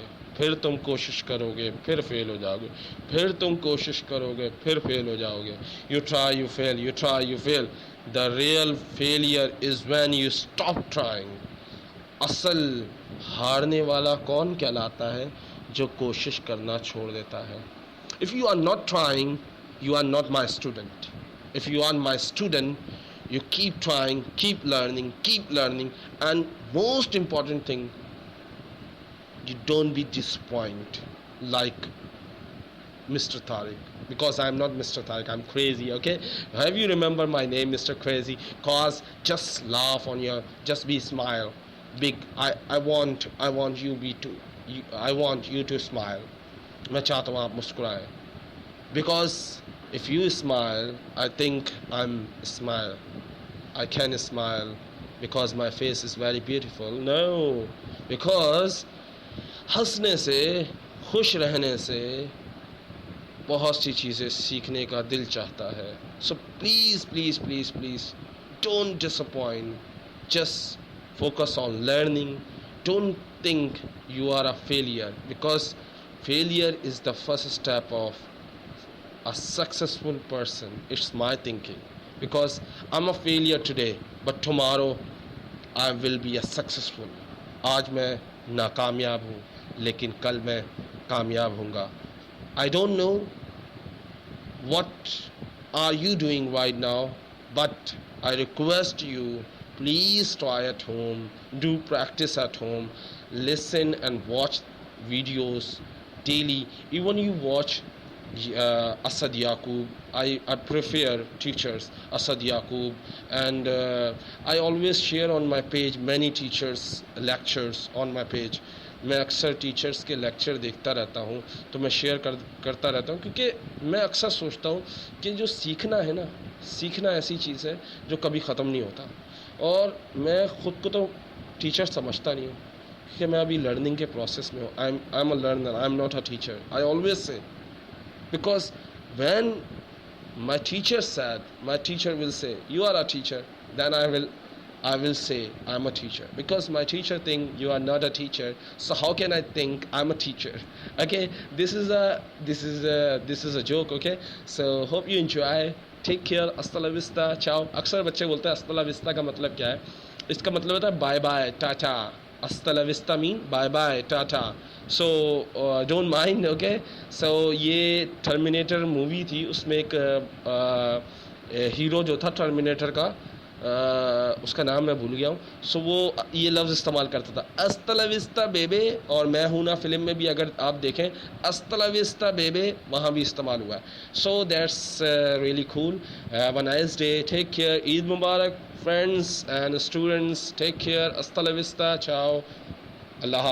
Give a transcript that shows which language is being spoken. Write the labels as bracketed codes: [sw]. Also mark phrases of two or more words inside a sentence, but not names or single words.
[hi] फिर तुम कोशिश करोगे, फिर फेल हो जाओगे. फिर तुम कोशिश करोगे, फिर फेल हो जाओगे. [en] You try, you fail. You try, you fail. The real failure is when you stop trying. [hi] असल हारने वाला कौन कहलाता है? जो कोशिश करना छोड़ देता है. [en] If you are not trying, you are not my student. If you are my student, you keep trying, keep learning, and most important thing, you don't be disappointed like Mr. Tariq, because I'm not Mr. Tariq, I'm crazy, okay? Have you remember my name, Mr. Crazy? Cause just laugh on your, just be smile. Big, I want you to smile. [hi] मैं चाहता हूँ आप मुस्कुराएं. [en] Because if you smile, I think I can smile because my face is very beautiful. No, because हंसने से, खुश रहने से बहुत सी चीज़ें सीखने का दिल चाहता है. So please don't disappoint. Just focus on learning. Don't think you are a failure, because failure is the first step of a successful person. It's my thinking, because I'm a failure today, but tomorrow I will be a successful. [hi] आज मैं नाकामयाब हूँ, लेकिन कल मैं कामयाब होऊंगा. [en] I don't know what are you doing right now, but I request you, please try at home, do practice at home, listen and watch videos daily. Even you watch Asad Yaqub. I prefer teachers Asad Yaqub, and I always share on my page many teachers lectures on my page. [hi] मैं अक्सर टीचर्स के लेक्चर देखता रहता हूँ, तो मैं शेयर करता रहता हूँ, क्योंकि मैं अक्सर सोचता हूँ कि जो सीखना है ना, सीखना ऐसी चीज़ है जो कभी ख़त्म नहीं होता. और मैं ख़ुद को तो टीचर समझता नहीं हूँ, क्योंकि मैं अभी लर्निंग के प्रोसेस में हूँ. [en] I am a learner, I am not a teacher. I always say, because when my teacher will say you are a teacher, then I will say I'm a teacher, because my teacher think you are not a teacher, so how can I think I'm a teacher? Okay, this is a joke. Okay, so hope you enjoy. Take care. [es] Hasta la vista. Ciao. [hi] अक्सर बच्चे बोलते हैं [es] hasta la vista [hi] का मतलब क्या है? इसका मतलब होता है [en] bye bye, [hi] टाटा. [es] hasta la vista [en] mean bye bye, tata. So don't mind, okay. [hi] So ये [en] Terminator movie [hi] थी, उसमें एक हीरो जो था टर्मिनेटर का, उसका नाम मैं भूल गया हूँ. सो वो ये लफ्ज़ इस्तेमाल करता था, [es] hasta la vista बेबे. [hi] और मैं हूँ ना फिल्म में भी अगर आप देखें [es] hasta la vista [hi] बेबे, वहाँ भी इस्तेमाल हुआ है. [en] So that's really cool. Have a nice day. Take care. [hi] ईद मुबारक [en] friends and students. Take care. [es] Hasta la vista. Ciao. Allah.